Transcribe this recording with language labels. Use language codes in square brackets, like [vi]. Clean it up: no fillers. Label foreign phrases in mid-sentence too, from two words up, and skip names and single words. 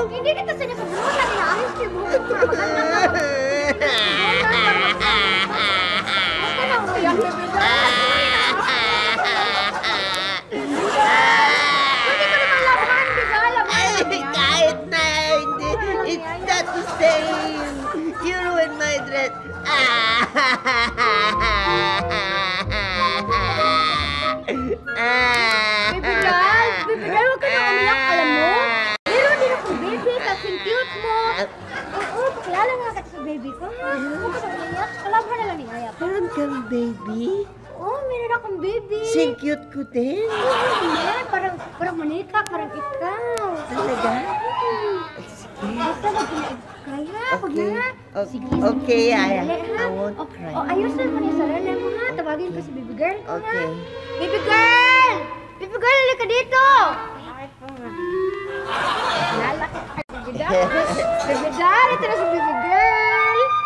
[tl] Hindi kita sinasabalutan. Inaayos ko yung buhok ko. Maganda nga. Huwag ka nang umiyak, [en] baby doll. [tl] Pwede ko naman laban, diba? Laban. Kahit na, hindi. [en] It's not the same. You ruined my dress. Baby doll, [tl] huwag ka nang umiyak, alam mo? Meron din akong baby, kasing cute mo. Oo, pakilala nga kita sa baby ko, ha? Huwag ka nang umiyak, kalaban na lang ni Aya. Meron kang baby? Oo, meron akong baby. Sing cute ko din. Hindi, parang manika, parang ikaw. Talaga? Basta wag na kaya, wag Okay. na. Sige, Okay, Aya. dali, ha? [en] I won't cry. [tl] Ayusin mo niya sa sarili mo, ha? Tawagin ko si [en] baby girl [tl] ko, ha? Okay. [en] Baby girl! Baby girl, [tl] halika dito! Lalaki ka, [en] baby doll. Baby doll, [tl] ito na si [en] baby girl.